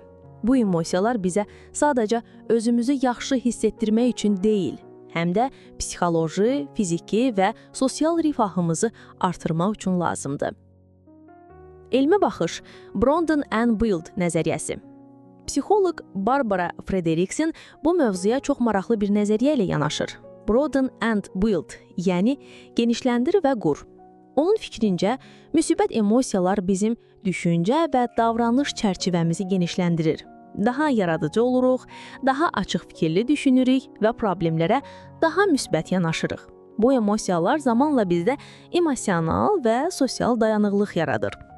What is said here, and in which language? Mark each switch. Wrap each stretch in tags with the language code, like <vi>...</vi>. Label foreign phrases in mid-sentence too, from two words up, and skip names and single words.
<az>Bu emosiyalar bizə sadəcə özümüzü yaxşı hiss etdirmək üçün deyil, həm də psixoloji, fiziki və sosial rifahımızı artırmaq üçün lazımdır. Elmi baxış Brondon and Bild nəzəriyyəsi. Psixoloq Barbara Fredrickson bu mövzuya çox maraqlı bir nəzəriyyə ilə yanaşır. Broaden and Build, yəni genişləndir və qur. Onun fikrincə, müsibət emosiyalar bizim düşüncə və davranış çərçivəmizi genişləndirir. Daha yaradıcı oluruq, daha açıq fikirli düşünürük və problemlərə daha müsbət yanaşırıq. Bu emosiyalar zamanla bizdə emosional və sosial dayanıqlıq yaradır.</az>